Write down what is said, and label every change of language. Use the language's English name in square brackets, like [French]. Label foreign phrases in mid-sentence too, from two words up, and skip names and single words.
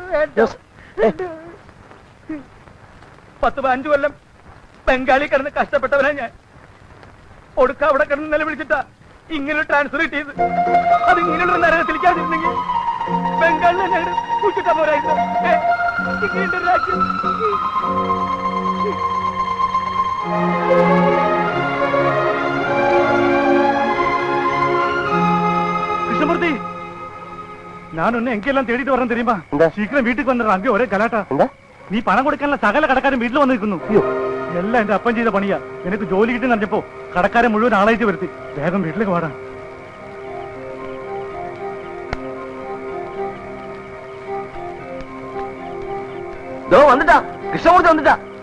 [Malayalam] 10-15 കൊല്ലം ബംഗാളി കിടന്ന് കഷ്ടപ്പെട്ടവനാ ഞാൻ. ഒടുക്ക അവിടെ കിടന്ന് നിലവിളിച്ചിട്ടാ ഇങ്ങനെ ട്രാൻസ്ഫർ കിട്ടിയത്. അത് ഇങ്ങനെയുള്ള നരകത്തിലേക്കാതിരുന്നെങ്കിൽ ബംഗാളിൽ തന്നെ കുടിച്ചിട്ടാ പോരായിരുന്നു. ഇങ്ങനെയുണ്ട് രാജ്യം. [Tamil] கிருஷ்ணமூர்த்தி, நான் ஒன்னு எங்கெல்லாம் தேடிட்டு வரேன் தெரியுமா? சீக்கிரம் வீட்டுக்கு வந்துடுறேன். அங்கே ஒரே கலாட்டா. [Malayalam] നീ പണം കൊടുക്കാനുള്ള സകല കടക്കാരും വീട്ടിൽ വന്നിരിക്കുന്നു. എല്ലാം എന്റെ അപ്പൻ ചെയ്ത പണിയാ. എനിക്ക് ജോലി കിട്ടി നടന്നപ്പോ കടക്കാരെ മുഴുവൻ ആളായിട്ട് വരുത്തി. വേഗം വീട്ടിലേക്ക് വാടാ. വന്നിട്ടാ കൃഷ്ണമൂർത്തി വന്നിട്ടാ.